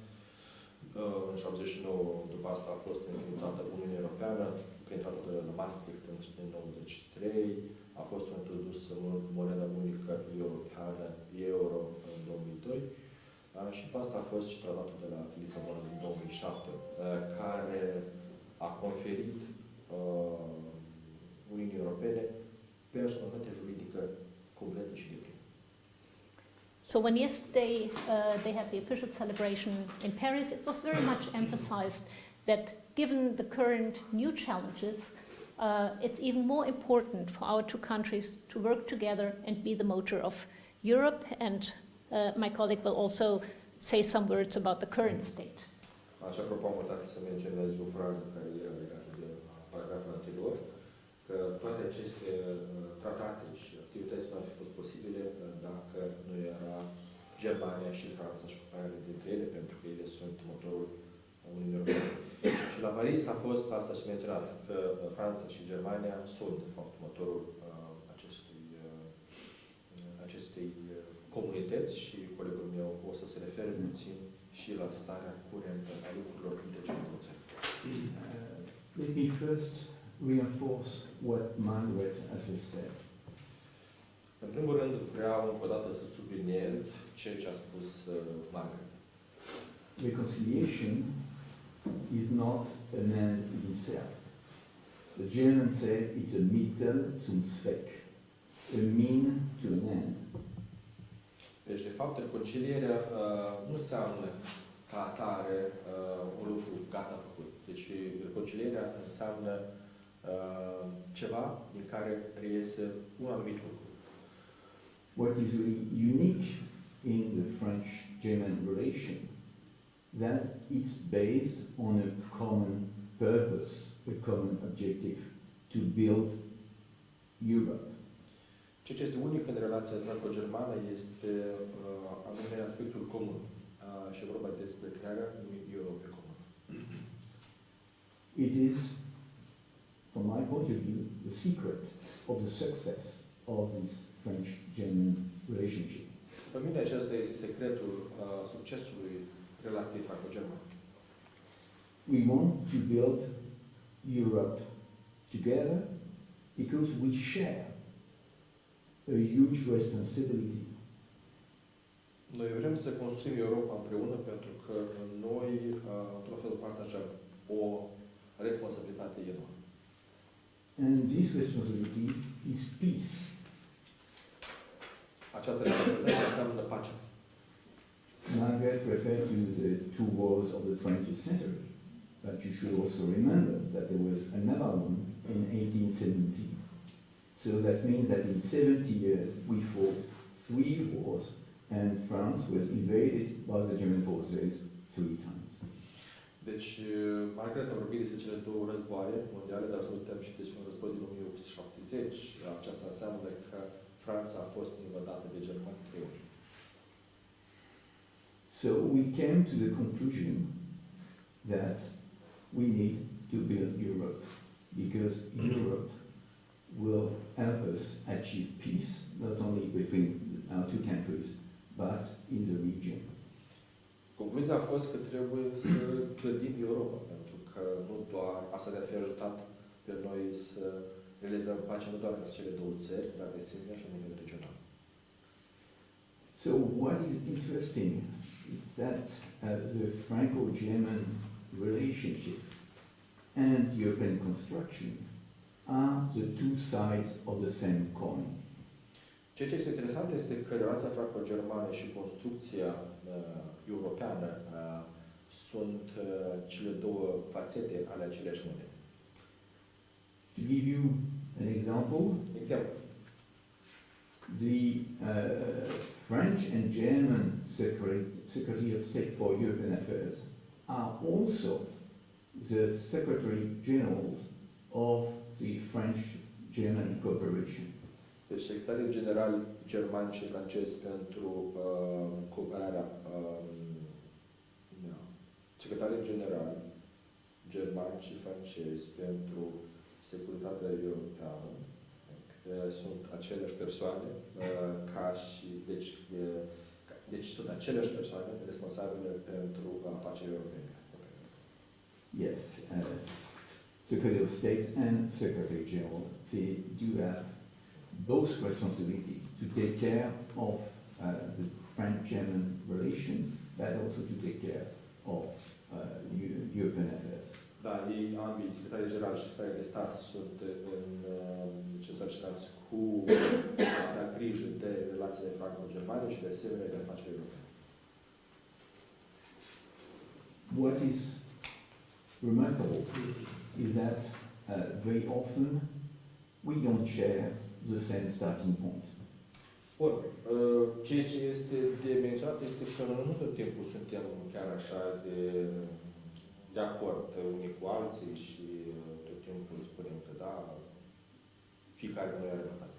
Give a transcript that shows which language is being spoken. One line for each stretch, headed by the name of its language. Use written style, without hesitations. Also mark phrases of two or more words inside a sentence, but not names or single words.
Romanian: În 79, după asta a fost înființată Uniunea Europeană prin Tratatul de la Maastricht în 1993, a fost introdusă moneda unică europeană, euro, în 2002. Și după asta a fost și Tratatul de la Lisabona din 2007, care a conferit Uniunii Europene personalitate juridică completă și deplină.
English: So when yesterday they had the official celebration in Paris, it was very much emphasized that given the current new challenges, it's even more important for our two countries to work together and be the motor of Europe. And my colleague will also say some words about the current state.
Romanian: Așa că am uitat să menționez o frază care era legată de paragraful anterior, că toate aceste tratate și activități nu ar fi fost posibile dacă nu era Germania și Franța și cooperarea dintre ele, pentru că ele sunt motorul Uniunii Europene. Și la Paris a fost asta și menționat, că Franța și Germania sunt, de fapt, motorul acestei comunități și colegul meu o să se refere puțin și la starea curentă a lucrurilor între cele două țări.
English: Let me first reinforce what Margaret has just said.
Romanian: În primul rând, vreau încă o dată să subliniez ceea ce a spus Margaret.
English: Reconciliation is not an end in itself. The Germans say it's a
German: Mittel zum Zweck,
English: a mean to an end.
Romanian: Deci, de fapt, reconcilierea nu înseamnă ca atare un lucru gata făcut. Deci, reconcilierea înseamnă ceva din care reiese un anumit lucru.
English: What is really unique in the French-German relation that it's based on a common purpose, a common objective to build Europe.
Romanian: Ceea ce este unic în relația franco-germană este anume aspectul comun și vorba despre crearea unui Europe comun.
English: It is, from my point of view, the secret of the success of this French-German relationship.
Romanian: Pentru mine acesta este secretul succesului relației franco-germane.
English: We want to build Europe together because we share a huge responsibility.
Romanian: Noi vrem să construim Europa împreună pentru că noi, într-un fel, partajăm o responsabilitate enormă.
English: And this responsibility is peace.
Romanian: Această responsabilitate înseamnă pace.
English: Margaret referred to the two wars of the 20th century, but you should also remember that there was another one in 1870. So that means that in 70 years we fought 3 wars and France was invaded by the German forces 3 times.
Romanian: Deci, Margaret a vorbit despre cele două războaie mondiale, dar să uităm și despre un război din 1870. Aceasta înseamnă că Franța a fost invadată de germani 3 ori.
English: So we came to the conclusion that we need to build Europe because Europe will help us achieve peace, not only between our two countries, but in the region.
Romanian: Concluzia a fost că trebuie să clădim Europa, pentru că nu doar asta ne-ar fi ajutat pe noi să realizăm pace nu doar între cele două țări, dar de asemenea și la nivel regional.
English: So what is interesting is that the Franco-German relationship and European construction are the two sides of the same coin.
Romanian: Ceea ce este interesant este că relația franco-germană și construcția europeană sunt cele două fațete ale aceleași monede.
English: To give you an example, the French and German Secretary of State for European Affairs are also the Secretary Generals of the French-German cooperation.
Romanian: Deci secretarii generali germani și francezi pentru cooperarea secretarii generali germani și francezi pentru securitatea europeană sunt aceleași persoane ca și deci sunt aceleași persoane responsabile pentru afacerile europene.
English: Yes, Secretary of State and Secretary General, they do have both responsibilities to take care of the French-German relations, but also to take care of European affairs.
Romanian: Da, ei ambii, secretarii generali și secretarii de stat, sunt însărcinați cu a grijă de relații relație franco-germane și de asemenea de afaceri europene.
English: What is remarkable is that very often we don't share the same starting point.
Romanian: Bun, ceea ce este de menționat este că nu tot timpul suntem chiar așa de acord unii cu alții și tot timpul spunem că da, fiecare noi are dreptate.